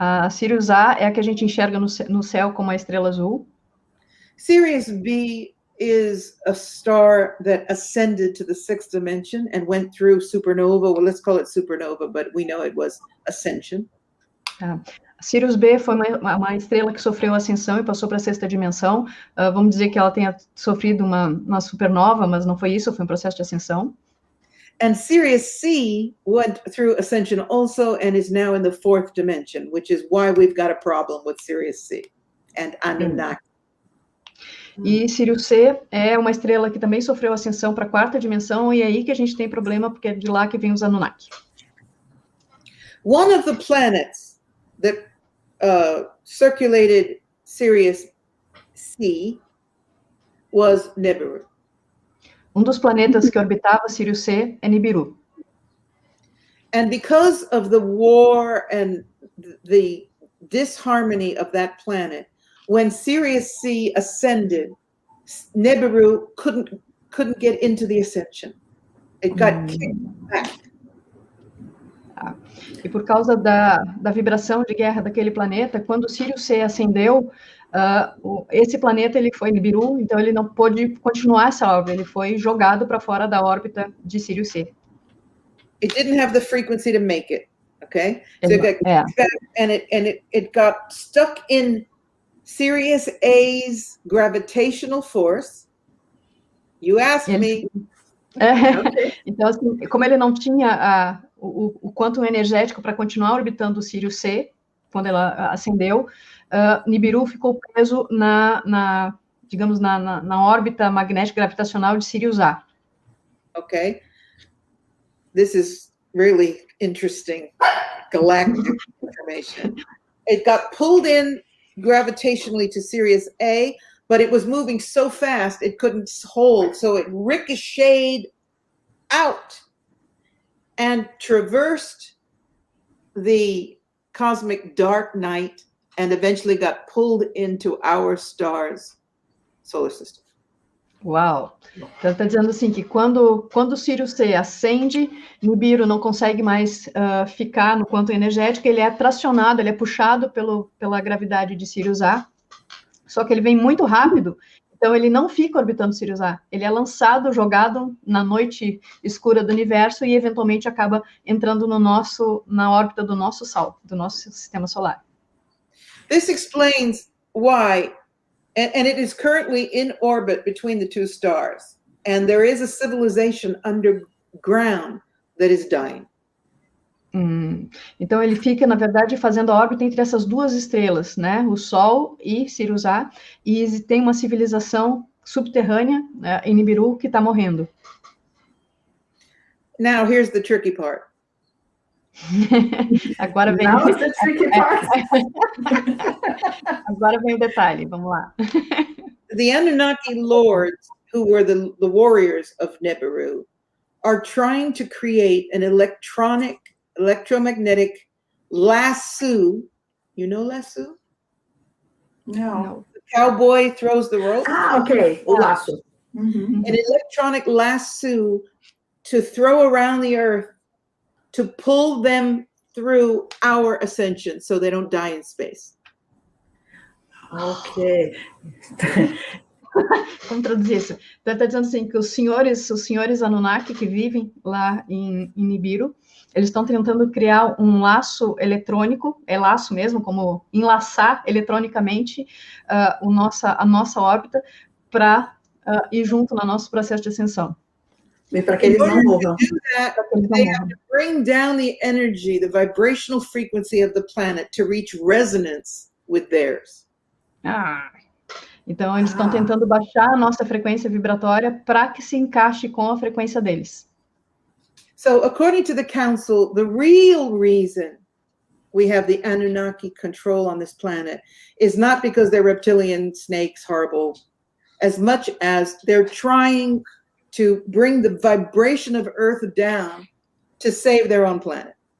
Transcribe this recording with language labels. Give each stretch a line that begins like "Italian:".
Portuguese: Sírius A é a que a gente enxerga no céu como a estrela azul.
English: Sirius B is a star that ascended to the 6th dimension and went through supernova. Well, let's call it supernova, but we know it was ascension.
Portuguese: Sirius B foi uma estrela que sofreu ascensão e passou para a 6ª dimensão. Vamos dizer que ela tenha sofrido uma supernova, mas não foi isso, foi um processo de ascensão.
English: And Sirius C went through ascension also and is now in the 4th dimension, which is why we've got a problem with Sirius C and Anunnaki.
Portuguese: E Sírius C é uma estrela que também sofreu ascensão para a 4ª dimensão, e é aí que a gente tem problema, porque é de lá que vem os Anunnaki.
English: One of the planets that circulated Sirius C was Nibiru.
Portuguese: Dos planetas que orbitava Sírius C é Nibiru.
English: And because of the war and the disharmony of that planet, when Sirius C ascended, Nibiru couldn't get into the ascension. It got kicked back.
Portuguese: E por causa da vibração de guerra daquele planeta, quando Sírius C ascendeu, esse planeta ele foi Nibiru, então ele não pôde continuar essa órbita, ele foi jogado para fora da órbita de Sírius C.
English: It didn't have the frequency to make it, okay? So it got back, and it got stuck in Sirius A's gravitational force. You asked me.
Portuguese: Então, assim, como ele não tinha o quantum energético para continuar orbitando o Sírius C, quando ela ascendeu, Nibiru ficou preso digamos, na órbita magnética gravitacional de Sírius A.
English: okay? This is really interesting galactic information. It got pulled in gravitationally to Sirius A, but it was moving so fast it couldn't hold, so it ricocheted out and traversed the cosmic dark night and eventually got pulled into our star's solar system.
Portuguese: Uau! Então está dizendo assim que quando o Sírius C acende, Nibiru não consegue mais ficar no quanto energético, ele é tracionado, ele é puxado pela gravidade de Sírius A, só que ele vem muito rápido, então ele não fica orbitando Sírius A, ele é lançado, jogado na noite escura do universo e eventualmente acaba entrando na órbita do nosso Sol, do nosso sistema solar.
English: This explains why, and it is currently in orbit between the two stars, and there is a civilization underground that is dying.
Portuguese: Então ele fica, na verdade, fazendo a órbita entre essas duas estrelas, né? O Sol e Sírius A, e tem uma civilização subterrânea, em Nibiru, que está morrendo.
English: Now here's the tricky part.
Portuguese: Agora vem
English: Now the tricky part.
Portuguese: Agora vem o detalhe, vamos lá.
English: The Anunnaki lords, who were the warriors of Nibiru, are trying to create an electromagnetic lasso. You know lasso? No. The cowboy throws the rope.
Portuguese: Ah, okay. O laço.
English: An electronic lasso to throw around the earth to pull them through our ascension so they don't die in space. Ok.
Portuguese: Como traduzir isso? Então, está dizendo assim que os senhores Anunnaki que vivem lá em Nibiru, eles estão tentando criar um laço eletrônico, é laço mesmo, como enlaçar eletronicamente a nossa órbita para ir junto no nosso processo de ascensão. E para que eles não morram.
English: They have to bring down the energy, the vibrational frequency of the planet to reach resonance with theirs.
Portuguese: Então eles estão tentando baixar a nossa frequência vibratória para que se encaixe com a frequência deles.
English: So according to the council, the real reason we have the Anunnaki control on this planet is not because they're reptilian snakes, horrible, as much as they're trying to bring the vibration of Earth down to save their own planet.